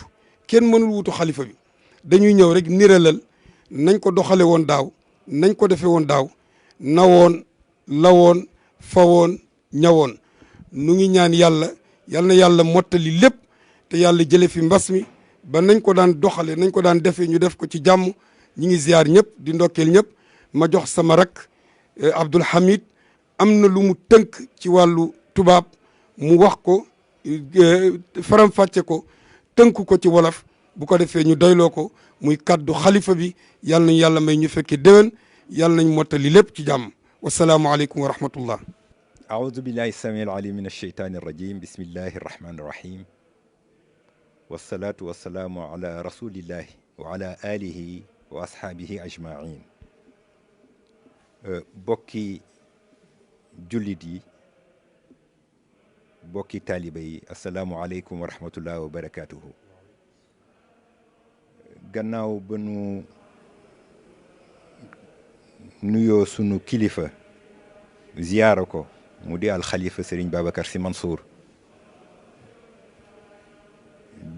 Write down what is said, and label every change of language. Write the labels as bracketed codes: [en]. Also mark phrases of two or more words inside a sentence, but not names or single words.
[wo] kenn mënul wuutu xalifa bi dañuy ñëw rek niralal nañ ko doxale woon daaw nañ ko defe woon daaw nawoon lawoon fawoon ñawoon nu ngi ñaan yàlla yal na yàlla mottali lépp te yàlla jële fi mbas mi ba nañ ko daan doxale nañ ko daan defee ñu def ko ci jàmm ñi ngi ziar ñëpp di ndokkeel ñëpp ma jox sama rak Abdoul Hamid am na lu mu tënk ci wàllu tubaab mu wax ko faram-fàcce ko tënk ko ci wolof bu ko defee ñu doyloo ko muy kaddu xalifa bi yàlla nañ yàlla may ñu fekkee déwén yàlla nañ mottali lépp ci jàmm [ar] والسلام عليكم ورحمة الله أعوذ بالله السميع العليم من الشيطان الرجيم بسم الله الرحمن الرحيم والصلاة والسلام على رسول الله وعلى آله وأصحابه أجمعين [wo] bokki jullit yi bokki taaliba yi [ar] السلام عليكم ورحمة الله وبركاته. [wo] gannaaw ba nu nuyoo sunu kilifa ziyaara ko mu di alxalifa Serigne Babacar Sy Mansour di